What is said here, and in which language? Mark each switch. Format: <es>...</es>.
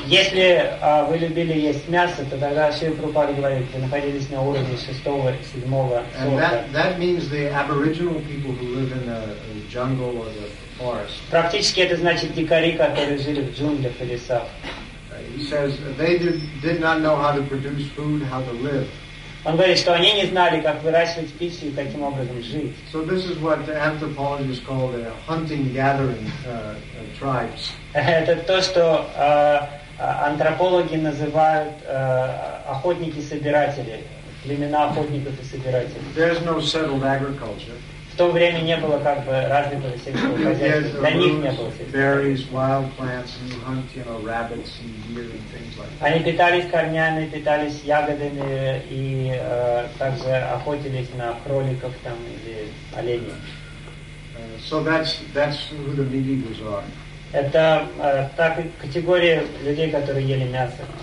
<ru>Если вы любили есть мясо, то тогда Шрила Прабхупада говорит, вы находились на уровне 6-го, 7-го.</ru> <en>That means the aboriginal people who live in the jungle or the forest.</en> <ru>Практически это значит дикари, которые жили в джунглях и лесах.</ru> <en>He says they did not know how to produce food, how to live.</en> <ru>Он говорит, что они не знали, как выращивать пищу и таким образом жить.</ru> <en>So this is what the anthropologists call the hunting-gathering tribes.</en> <ru>Это то, что антропологи называют охотники-собиратели, племена охотников и собирателей.</ru> <en>There's no settled agriculture.</en> <ru>В то время не было как бы развитого сельского хозяйства. Для них не было сельского.</ru> <en>Berries, wild plants, and you hunt, you know, rabbits and deer and things like that.</en> <ru>Они питались корнями, питались ягодами и также охотились на кроликов там или оленей.</ru> <en>So that's who the Midianites are.</en> <ru>Это та категория людей, которые ели мясо.</ru>